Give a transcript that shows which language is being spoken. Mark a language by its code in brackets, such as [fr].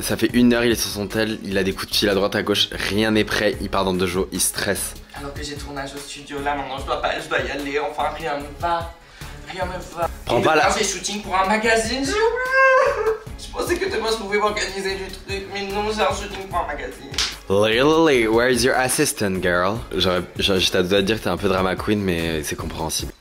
[fr] Ça fait 1 heure, il est sur son tel, il a des coups de fil à droite à gauche, rien n'est prêt, il part dans 2 jours, il stresse. Alors que j'ai tournage au studio là, maintenant je dois y aller, enfin rien ne va. Rien ne va. Prends pas la... J'ai shooting pour un magazine, j'ai oublié. Je pensais que demain je pouvais m'organiser du truc, mais non, j'ai un shooting pour un magazine. [en] Lily, where is your assistant, girl? [fr] J'étais à 2 doigts de dire que t'es un peu drama queen, mais c'est compréhensible.